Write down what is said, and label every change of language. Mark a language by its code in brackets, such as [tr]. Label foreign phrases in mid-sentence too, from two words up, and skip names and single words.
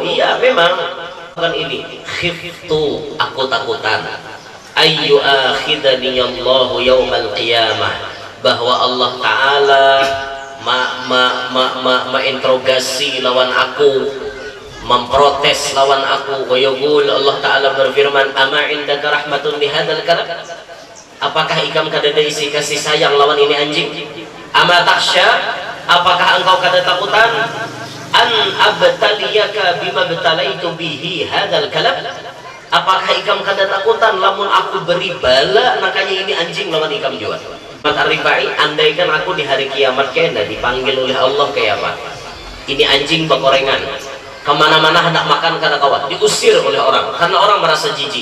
[bjn] Iya memang kan ini khiftu, aku takutan, [ar] أي آخذني الله يوم القيامة, [bjn] bahwa Allah Ta'ala interogasi lawan aku, memprotes lawan aku. [ar] ويقول, [bjn] Allah Ta'ala berfirman, [ar] أما عندك رحمة بهذا الكلام, [bjn] apakah ikam kada ada isi kasih sayang lawan ini anjing? [ar] أما تخشى, [bjn] apakah engkau kada takutan [ar] أن أبتليك بما ابتليت به هذا الكلام, [bjn] apakah ikam kada takutan lamun aku beri bala nakanya ini anjing lawan ikam juga? Ahmad Ar-Rifai, andaikan aku di hari kiamat kena dipanggil oleh Allah kayak apa, ini anjing bakorengan, kemana-mana hendak makan kada kawan, diusir oleh orang karena orang merasa jijik.